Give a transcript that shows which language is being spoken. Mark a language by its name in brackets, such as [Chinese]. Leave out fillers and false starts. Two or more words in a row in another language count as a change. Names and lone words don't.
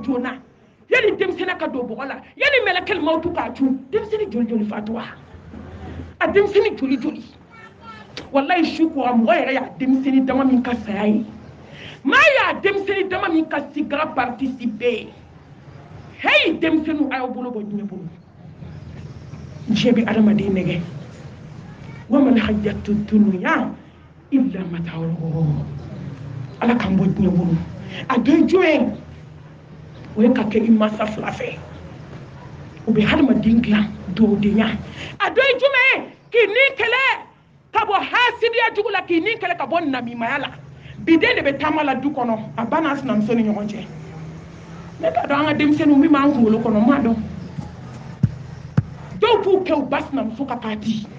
[Bambara] joona yanni denmisɛnninya ka don bɔgɔ la yanni mɛlɛkɛl mawutu k'a cun denmisɛnnin joli joli fatura a denmisɛnnin joli joli walayi su kora mɔgɔ yɛrɛ y'a denmisɛnnin dama min ka saya ye maa y'a denmisɛnnin dama min ka sigara participer hey denmisɛnninw a y'aw bolo bɔ diɲɛ bolo diɲɛ bɛ adamaden nɛgɛ [Arabic] وما الحياة الدنيا إلا متاع [Bambara] ghurur ala k'an bɔ diɲɛ bolo a dɔ ye jumɛn o ye ka kɛ i mansa fila fɛ o bɛ hadamaden dilan dɔwdenya a dɔ ye jumɛn k'i ni kɛlɛ ka bɔ hasidiya jugu la k'i ni kɛlɛ ka bɔ namimaya la biden de bɛ taama la du kɔnɔ a ba n'a sinamuso ni ɲɔgɔn cɛ ne t'a dɔn an ka denmisɛnninw min b'an kunkolo kɔnɔ n m'a dɔn dɔw b'u kɛ u ba sinamuso ka parti